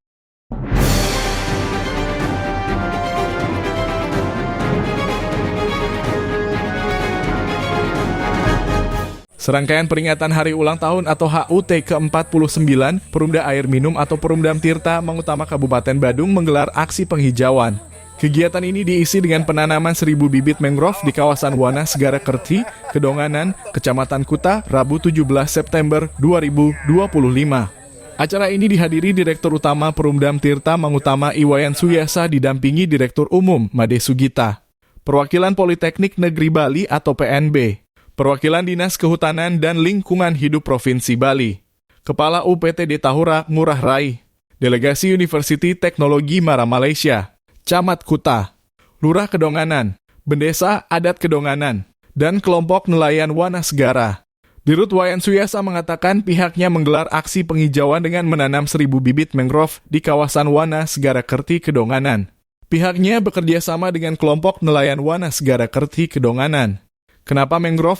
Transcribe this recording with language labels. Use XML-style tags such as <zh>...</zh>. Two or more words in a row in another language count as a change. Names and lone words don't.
<id>Serangkaian peringatan Hari Ulang Tahun atau HUT ke-49, Perumda Air Minum atau Perumdam Tirta Mangutama Kabupaten Badung menggelar aksi penghijauan. Kegiatan ini diisi dengan penanaman 1.000 bibit mangrove di kawasan Wana Segara Kerti, Kedonganan, Kecamatan Kuta, Rabu 17 September 2025. Acara ini dihadiri Direktur Utama Perumdam Tirta Mangutama Iwayan Suyasa didampingi Direktur Umum Made Sugita, Perwakilan Politeknik Negeri Bali atau PNB, Perwakilan Dinas Kehutanan dan Lingkungan Hidup Provinsi Bali, Kepala UPTD Tahura Ngurah Rai, Delegasi Universiti Teknologi Mara Malaysia, Camat Kuta, Lurah Kedonganan, Bendesa Adat Kedonganan, dan kelompok nelayan Wana Segara. Dirut Wayan Suyasa mengatakan pihaknya menggelar aksi penghijauan dengan menanam 1.000 bibit mangrove di kawasan Wana Segara Kerti Kedonganan. Pihaknya bekerja sama dengan kelompok nelayan Wana Segara Kerti Kedonganan. Kenapa mangrove?</id>